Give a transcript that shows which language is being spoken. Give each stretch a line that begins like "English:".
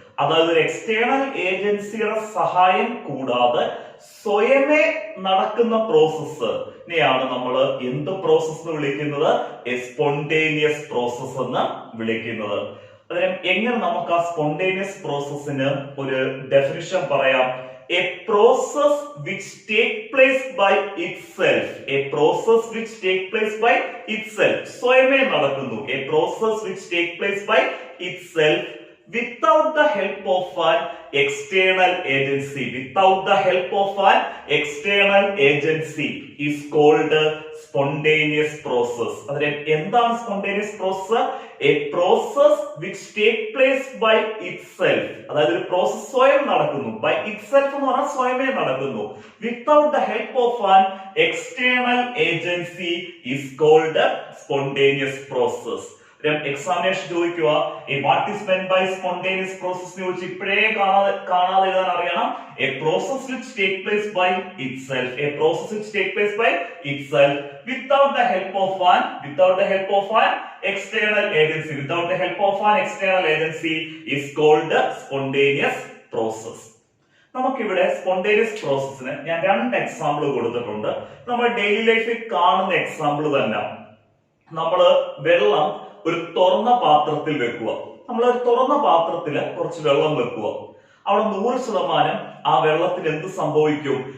Malayalam: അതായത് ഒരു എക്സ്റ്റേണൽ ഏജൻസിയുടെ സഹായം കൂടാതെ സ്വയമേ നടക്കുന്ന പ്രോസസ്സിനെയാണ് നമ്മൾ എന്ത് പ്രോസസ് എന്ന് വിളിക്കുന്നത്? എ സ്പോണ്ടേനിയസ് പ്രോസസ് എന്ന് വിളിക്കുന്നത്. അതിന് എങ്ങനെ നമുക്ക് ആ സ്പോണ്ടേനിയസ് പ്രോസസ്സിന് ഒരു ഡെഫിനിഷൻ പറയാം?
English: A process which take place by itself. A process which take place by itself.
Malayalam: സ്വയമേ നടക്കുന്നു.
English: A process which take place by itself without the help of an external agency. Without the help of an external agency is called
Malayalam: spontaneous process. അതിന് എന്താണ് spontaneous process?
English: A process which take place by itself.
Malayalam: അതായത് ഒരു process സ്വയം നടക്കുന്നു. By itself എന്ന് പറഞ്ഞാൽ സ്വയമേ നടക്കുന്നു.
English: Without the help of an external agency is called spontaneous process.
Malayalam: Examination ചോദിക്കുക
English: what is meant by spontaneous process
Malayalam: ചോദിച്ചു ഇപ്പോഴേ കാണാതെ എഴുതാൻ അറിയണം.
English: A process which take place by itself. A process which take place by itself without the help of an external agency. Without the help of an external agency is called spontaneous process.
Malayalam: നമുക്കിവിടെ spontaneous പ്രോസസ്സിന് ഞാൻ 2 example കൊടുത്തിട്ടുണ്ട്. നമ്മൾ daily ലൈഫിൽ കാണുന്ന example തന്നെ. നമ്മൾ വെള്ളം ഒരു തുറന്ന പാത്രത്തിൽ വെക്കുക. നമ്മൾ ഒരു തുറന്ന പാത്രത്തിൽ കുറച്ച് വെള്ളം വെക്കുക. അവിടെ 100% ആ വെള്ളത്തിൽ എന്ത് സംഭവിക്കും?